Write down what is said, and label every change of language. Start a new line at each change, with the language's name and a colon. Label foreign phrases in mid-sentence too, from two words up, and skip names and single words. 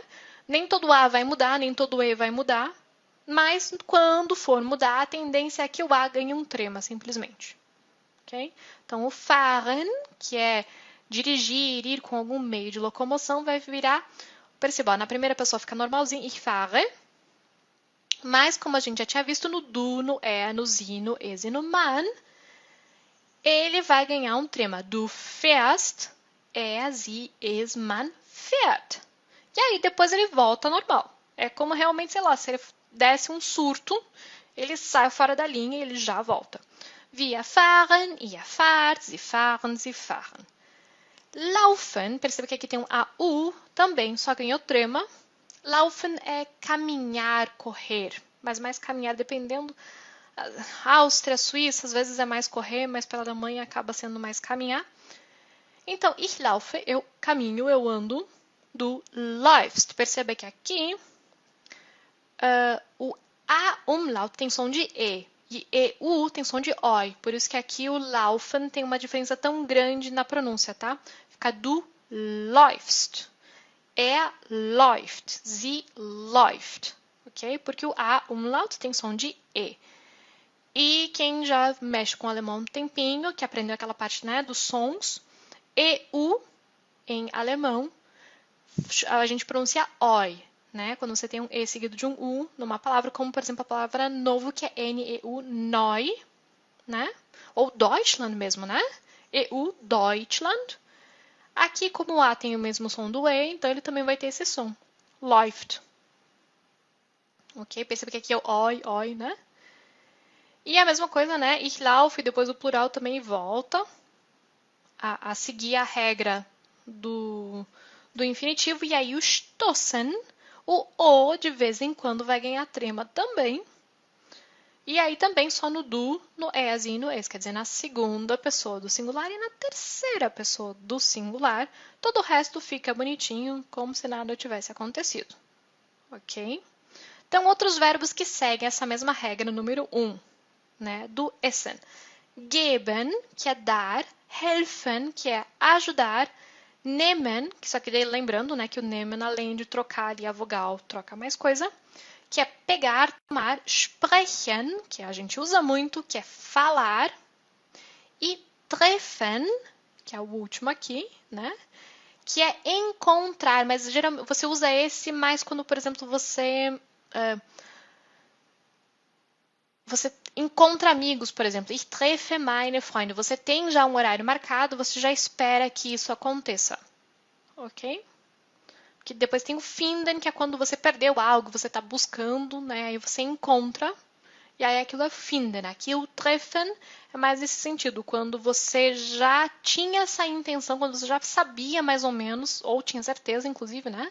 Portuguese: Nem todo a vai mudar, nem todo e vai mudar. Mas quando for mudar, a tendência é que o a ganhe um trema, simplesmente. Ok? Então, o fahren, que é dirigir, ir com algum meio de locomoção, vai virar, perceba, na primeira pessoa fica normalzinho,
German: ich fahre.
Portuguese: Mas, como a gente já tinha visto no du, no no sie, no es e no man, ele vai ganhar um trema.
German: Du fährst, sie, es, man fährt.
Portuguese: E aí, depois ele volta ao normal. É como realmente, sei lá, se ele desse um surto, ele sai fora da linha e ele já volta.
German: Wir fahren, ihr fahrt, sie fahren, sie fahren.
Portuguese: Laufen, perceba que aqui tem um AU, também só ganhou trema. Laufen é caminhar, correr, mas mais caminhar dependendo. Áustria, Suíça, às vezes é mais correr, mas pela Alemanha acaba sendo mais caminhar. Então,
German: ich laufe,
Portuguese: eu caminho, eu ando,
German: do läufst.
Portuguese: Perceba que aqui o A umlaut tem som de E e EU tem som de OI. Por isso que aqui o laufen tem uma diferença tão grande na pronúncia, tá?
German: Fica du läufst. Läuft, sie läuft,
Portuguese: ok? Porque o A umlaut tem som de E. E quem já mexe com o alemão um tempinho, que aprendeu aquela parte, né, dos sons, EU em alemão, a gente pronuncia OI, né? Quando você tem um E seguido de um U numa palavra, como por exemplo a palavra novo, que é N-E-U, neu, né? Ou Deutschland mesmo, né? EU, Deutschland. Aqui, como o A tem o mesmo som do E, então ele também vai ter esse som. Läuft. Ok? Perceba que aqui é o oi, né? E a mesma coisa, né?
German: Ich laufe,
Portuguese: e depois o plural também volta a seguir a regra do infinitivo. E aí o stossen, o O de vez em quando vai ganhar trema também. E aí também só no du, no es e no es, quer dizer, na segunda pessoa do singular e na terceira pessoa do singular, todo o resto fica bonitinho, como se nada tivesse acontecido. Ok? Então, outros verbos que seguem essa mesma regra, número 1, né, do essen. Geben, que é dar, helfen, que é ajudar, nehmen, que só que lembrando, né, que o nehmen, além de trocar ali a vogal, troca mais coisa, que é pegar, tomar, sprechen, que a gente usa muito, que é falar, e treffen, que é o último aqui, né? Que é encontrar, mas geralmente você usa esse mais quando, por exemplo, você encontra amigos, por exemplo.
German: Ich treffe meine Freunde.
Portuguese: Você tem já um horário marcado, você já espera que isso aconteça. Ok? Que depois tem o finden, que é quando você perdeu algo, você está buscando, né? Aí você encontra. E aí aquilo é finden. Aqui o treffen é mais nesse sentido, quando você já tinha essa intenção, quando você já sabia mais ou menos, ou tinha certeza, inclusive, né?